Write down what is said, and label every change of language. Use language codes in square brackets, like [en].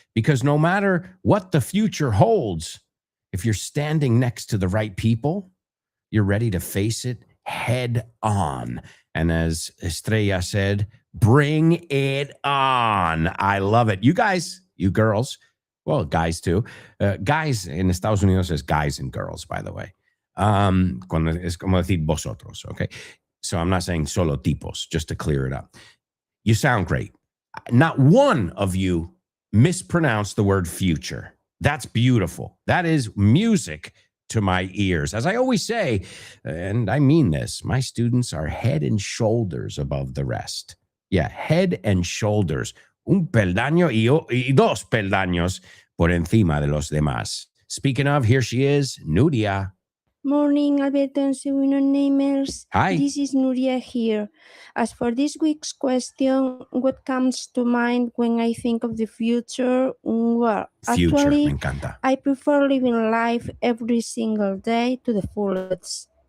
[en] Because no matter what the future holds, if you're standing next to the right people, you're ready to face it head on. And as Estrella said, bring it on. I love it. You guys, you girls, well, guys too. Guys in Estados Unidos is guys and girls, by the way. [es] Cuando es como decir vosotros, okay? [en] So I'm not saying [es] solo tipos, [en] just to clear it up. You sound great. Not one of you mispronounced the word future. That's beautiful. That is music to my ears. As I always say, and I mean this, my students are head and shoulders above the rest. Yeah, head and shoulders. [es] Un peldaño y dos peldaños por encima de los demás. [en] Speaking of, here she is, Nuria. Morning, Alberto and Seguino Namers. Hi. This is Nuria here. As for this week's question, what comes to mind when I think of the future? Well, Future, actually, [es] me encanta. [en] I prefer living life every single day to the fullest.